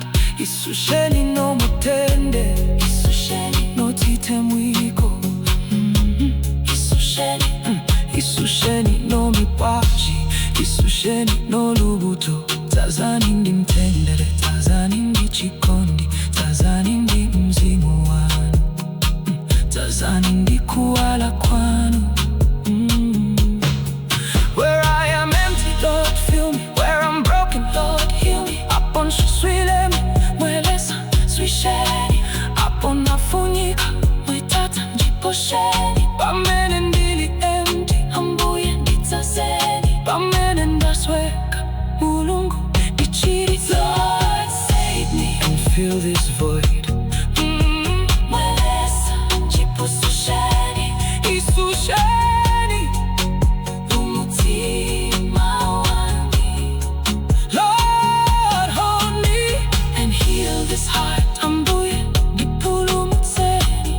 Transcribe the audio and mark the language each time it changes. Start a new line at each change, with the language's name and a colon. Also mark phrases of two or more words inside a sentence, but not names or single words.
Bemba: Isusheni no mutende, Isusheni, notite mwiko. Isusheni, Isusheni no mipashi, Isusheni no lubuto.
Nyanja: Tazani ndi mtendere, tazani ndi chikondi, tazani ndi mzimu wanu, tazani ndi kuwala kwanu.
English: Where I am empty, Lord fill me, where I'm broken, Lord heal me.
Bemba: Hapo nshiswilemo, Mwe Lesa Pususheni, hapo nafunyika, Mwe tata njiposheni,
Nyanja: pamene ndili empty, ambuye nditazeni, pamene ndasweka, mulungu ndichiritseni.
English: Lord save me, And fill this void.
Bemba: Mwe Lesa Pususheni, Isusheni, umutima wandi.
English: Lord hold me And heal this heart,
Nyanja: ambuye ndipulumutseni.